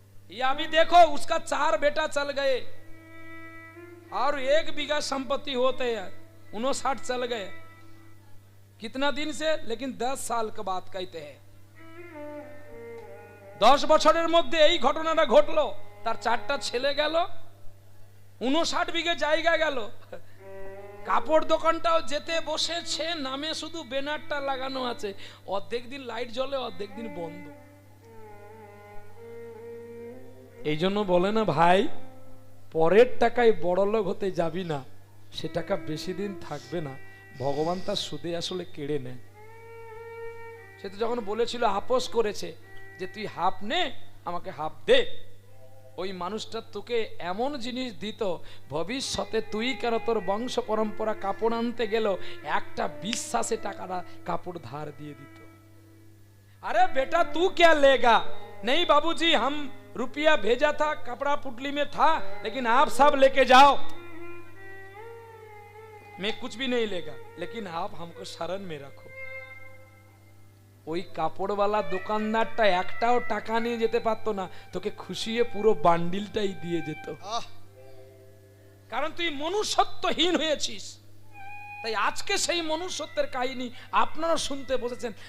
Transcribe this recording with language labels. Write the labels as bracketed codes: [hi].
[hi] या अभी देखो उसका 4 बेटा चल गए, और 1 बीघा संपत्ति होते हैं 59 चल गए कितना दिन से, लेकिन 10 साल का बात कहते हैं। [bn] 10 বছরের মধ্যে এই ঘটনাটা ঘটলো, তার 4টা ছেলে গেল, 59 বিঘে জায়গা গেল। কাপড় দোকানটাও যেতে বসেছে, নামে শুধু ব্যানারটা লাগানো আছে, অর্ধেক দিন লাইট জ্বলে অর্ধেক দিন বন্ধ। এই জন্য বলে না ভাই, পরের টাকায় বড়লোক হতে যাবি না, সে টাকা বেশি দিন থাকবে না, ভগবান তার সুদে আসলে কেড়ে নেয়। সে তো যখন বলেছিল আপোষ করেছে যে তুই হাফ নে আমাকে হাফ দে, ওই মানুষটা তোকে এমন জিনিস দিত ভবিষ্যতে তুই কেন তোর বংশ পরম্পরা কাপড় আনতে গেল একটা বিশ্বাসে টাকাটা কাপড় ধার দিয়ে দিত। [hi] अरे बेटा तू क्या लेगा, नहीं बाबूजी हम रुपया भेजा था कपड़ा पुटली में था, लेकिन आप सब लेके जाओ, मैं कुछ भी नहीं लेगा, लेकिन आप हमको शरण में रखो। [bn] ওই কাপড়ওয়ালা দোকানদারটা একটাও টাকা নিয়ে যেতে পারতো না, তোকে খুশিয়ে পুরো বান্ডিলটাই দিয়ে যেত, কারণ তুই মনুষ্যত্বহীন হয়েছিস। তাই আজকে সেই মনুষ্যত্বের কাহিনী আপনারা শুনতে বসেছেন।